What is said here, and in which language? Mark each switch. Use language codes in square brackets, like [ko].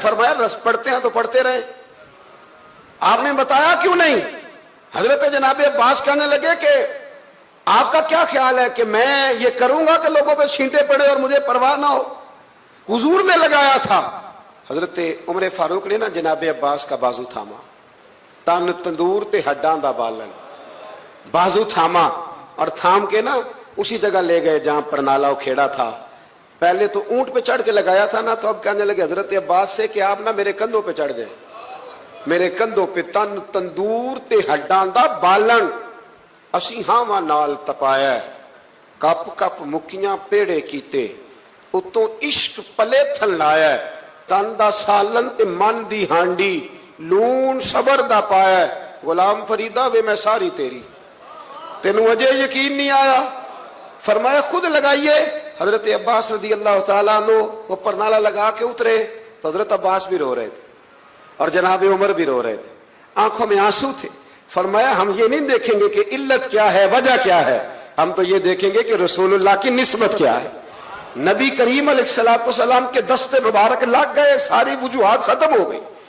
[ur] فرمایا پڑھتے ہیں تو پڑھتے رہے، آپ نے بتایا کیوں نہیں؟ حضرت جناب عباس کہنے لگے کہ آپ کا کیا خیال ہے کہ میں یہ کروں گا کہ لوگوں پہ چھینٹے پڑے اور مجھے پرواہ نہ ہو؟ حضور نے لگایا تھا. حضرت عمر فاروق نے نا جناب عباس کا بازو تھاما، تن تندور تے ہڈاں دا بالن، بازو تھاما اور تھام کے نا اسی جگہ لے گئے جہاں پرنالہ کھیڑا تھا. [pa] پہلے تو اونٹ پہ چڑھ کے لگایا تھا نا، تو اب کہنے لگے حضرت عباس سے کہ آپ نا میرے کندھوں پہ چڑھ جائیں، میرے کندھوں پہ تن تندور تے ہڈاں دا بالن، اسی ہاواں نال تپایا، کپ کپ مکیاں پیڑے کیتے، اتوں عشق پلے تھن لایا، تن دا سالن تے من دی ہانڈی، لون صبر دا پایا، غلام فریدہ وے میں ساری تیری، تینوں اجے یقین نہیں آیا؟ فرمایا خود لگائیے. [ur] حضرت عباس رضی اللہ تعالیٰ عنہ وہ پرنالہ لگا کے اترے تو حضرت عباس بھی رو رہے تھے اور جناب عمر بھی رو رہے تھے، آنکھوں میں آنسو تھے. فرمایا ہم یہ نہیں دیکھیں گے کہ علت کیا ہے، وجہ کیا ہے، ہم تو یہ دیکھیں گے کہ رسول اللہ کی نسبت کیا ہے. نبی کریم علیہ السلام کے دستے مبارک لگ گئے, ساری وجوہات ختم ہو گئی.